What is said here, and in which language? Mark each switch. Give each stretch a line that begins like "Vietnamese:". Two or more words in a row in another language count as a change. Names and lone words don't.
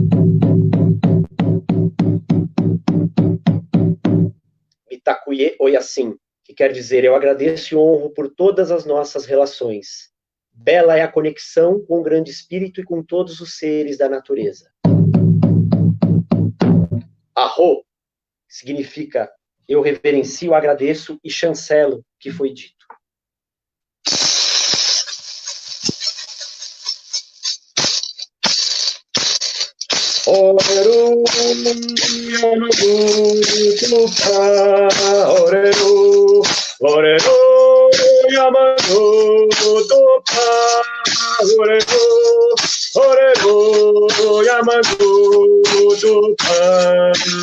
Lakota: Mitakuye Oyasin,
Portuguese: que quer dizer, eu agradeço e honro por todas as nossas relações. Bela é a conexão com o grande espírito e com todos os seres da natureza. Arro significa eu reverencio, agradeço e chancelo o que foi dito.
Guarani: Oreru, Yamadu, Tupa, Oreru, Oreru, Yamadu, Tupa, Oreru, Oreru, Yamadu, Tupa.